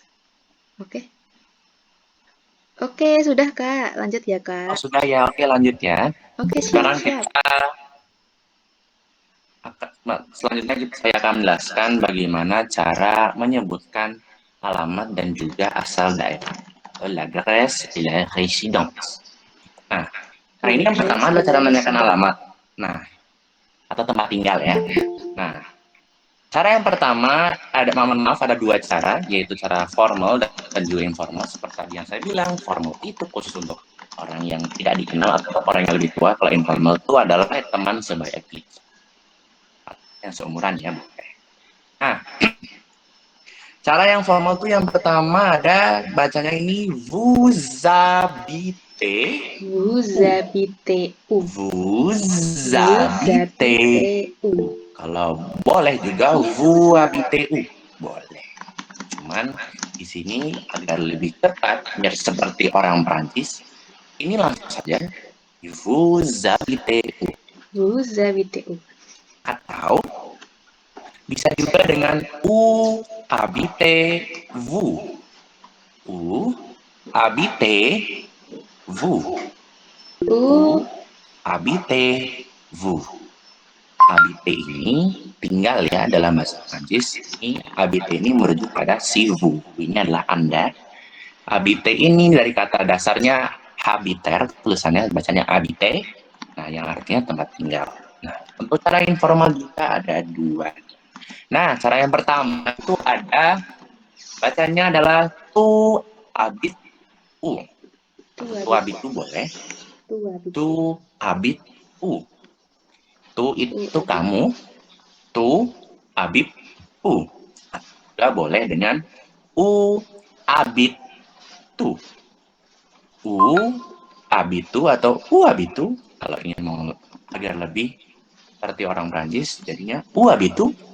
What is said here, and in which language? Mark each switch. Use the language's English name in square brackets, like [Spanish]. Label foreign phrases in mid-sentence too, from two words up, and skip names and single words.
[Indonesian] Oke. Oke, sudah Kak. Lanjut ya Kak. Oh, sudah ya, oke lanjut ya. Oke, Sekarang siap. Selanjutnya saya akan menjelaskan bagaimana cara menyebutkan alamat dan juga asal daerah. [French] L'adresse et la résidence. [Indonesian] Nah, ini yang pertama adalah cara menanyakan alamat. Nah, atau tempat tinggal ya. Nah, cara yang pertama ada dua cara, yaitu cara formal dan juga informal. Seperti yang saya bilang, formal itu khusus untuk orang yang tidak dikenal atau orang yang lebih tua. Kalau informal itu adalah teman sebaya kita, yang seumuran ya. Nah, cara yang formal itu yang pertama ada bacanya ini [French] vous habitez. Vous habitez. [Indonesian] Kalau boleh juga [French] vous habitez-où, [Indonesian] boleh. Cuman di sini agar lebih tepat, biar seperti orang Prancis, ini langsung saja [French] vous habitez-où. Vous habitez où? [Indonesian] Atau bisa juga dengan [French] où habitez-vous. Où habitez-vous. Où Où habitez-vous. [Indonesian] Habite ini tinggal ya dalam bahasa Prancis. Ini habite ini merujuk pada si vous. Ini adalah Anda. Habite ini dari kata dasarnya habiter, tulisannya bacanya habite. Nah, yang artinya tempat tinggal. Nah, untuk cara informal kita ada dua. Nah, cara yang pertama itu ada bacanya adalah [French] tu habit u. Tu habit tu boleh. Tu habitez. Tu habit u. Tu itu Tu kamu. Tu habit u. [Indonesian] Juga boleh dengan [French] u habit tu. U habitu atau u habitu. [Indonesian] Kalau ingin mau agar lebih seperti orang Prancis, jadinya [French] u habitu.